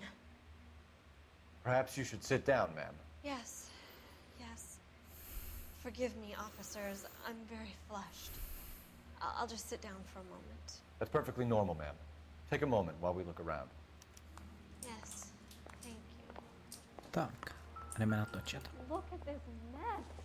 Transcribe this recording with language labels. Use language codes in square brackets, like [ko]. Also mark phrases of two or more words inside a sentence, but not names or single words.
[en] Perhaps you should sit down, ma'am. Yes, yes. Forgive me, officers. I'm very flushed. I'll just sit down for a moment. That's perfectly normal, ma'am. Take a moment while we look around. Yes, thank you. [cs] Tak, jdeme natočit. [en] Look at this mess.